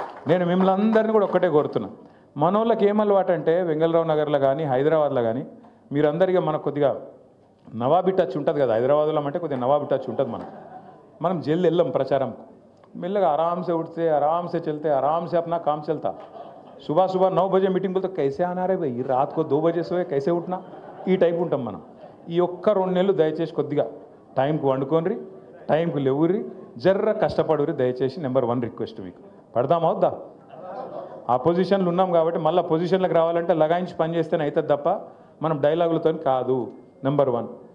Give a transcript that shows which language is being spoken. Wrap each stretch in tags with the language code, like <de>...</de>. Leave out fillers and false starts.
<te>నేను మిమ్మల్ని అందరినీ కూడా ఒక్కటే కోరుతున్నా, మనోళ్ళకి ఏమలవాటు అంటే వెంగళరావు నగర్లో కానీ హైదరాబాద్లో కానీ మీరందరికీ మనకు కొద్దిగా నవాబీ టచ్ ఉంటుంది కదా, హైదరాబాద్లో అంటే కొద్దిగా నవాబీ టచ్ ఉంటుంది మనం జల్ది వెళ్ళాం ప్రచారం, మెల్లగా ఆరామ్సే</te> <hi>उठते आराम से चलते आराम से अपना काम चलता. सुबह सुबह 9 बजे मीटिंग बोलते कैसे आना रे भाई, रात को 2 बजे सोए कैसे उठना,</hi> <te>ఈ టైప్ ఉంటాం మనం. ఈ ఒక్క 2 నెలలు దయచేసి కొద్దిగా టైంకి వండుకోండి, టైంకి లేవుర్రి, జర్ర కష్టపడుర్రి దయచేసి. నెంబర్ 1 రిక్వెస్ట్ మీకు. పడదామా వద్దా? ఆ పొజిషన్లు ఉన్నాం కాబట్టి మళ్ళీ పొజిషన్లకు రావాలంటే లగాయించి పని చేస్తేనే అవుతుంది తప్ప మనం డైలాగులతో కాదు. నెంబర్ 1.</te>